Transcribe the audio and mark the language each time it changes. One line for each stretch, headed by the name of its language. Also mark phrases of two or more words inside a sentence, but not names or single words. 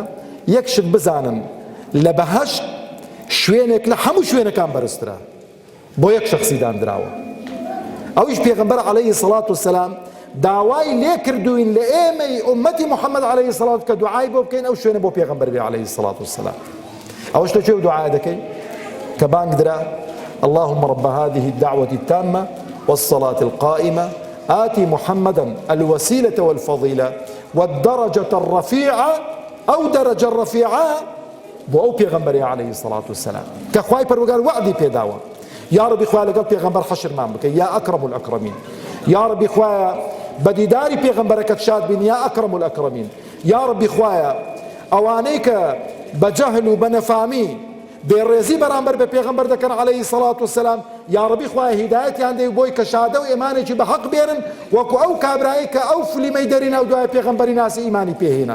Central Kurdish: یەک شت بزانن لە بەهەشت شوێنێک لە هەموو شوێنەکان بەرزترە بۆ یەک شەخسی دانراوە، ئەویش پێغەمبەر
Arabic: عەلەیهی سەڵات وسەلام
Central Kurdish: داوای لێ کردوین لە ئێمەی ئومەتی محەممەد
Arabic: عەلەیهی سەڵات
Central Kurdish: کە دوعای بۆ بکەین ئەو شوێنە بۆ پێغەمبەر بێ
Arabic: عەلەیهی سەڵات وسەلام.
Central Kurdish: ئەوەش تۆ چێ دوعای دەکەی کە بانگ درا
Arabic: اللهم رب هذه الدعوة التامة والصلاة القائمة آتي محمدا الوسيلة والفضيلة والدرجة الرفيعة أو درجة الرفيعة
Central Kurdish: بۆ ئەو پێغەمبەری
Arabic: عەلەیهی سەڵات وسەلام
Central Kurdish: کە خوای پەروەردگار وعدی پێداوە. یا ڕەبی خوای لەگەڵ پێغەمبەر حەشرمان بکەی
Arabic: یا ئەکرەم الئەکرەمین.
Central Kurdish: یا ڕەبی خوایە بەدیداری پێغەمبەرەکەت شاد بین
Arabic: یا ئەکرەم الئەکرەمین.
Central Kurdish: یا ڕەبی خوایە ئەوانەی کە بە جەهل و بە نەفامی بێڕێزی بەرامبەر بە پێغەمبەر دەکەن
Arabic: عەلەیهی سەڵات وسەلام
Central Kurdish: یا ڕەبی خوایە هیدایەتیان دەی بۆی کە شادە و ئێمانێکی بە حەق بێنن وەکو ئەو کابرایی کە ئەو فلیمەی دەرینا و دوای پێغەمبەری ناسی ئیمانی پێهێنا.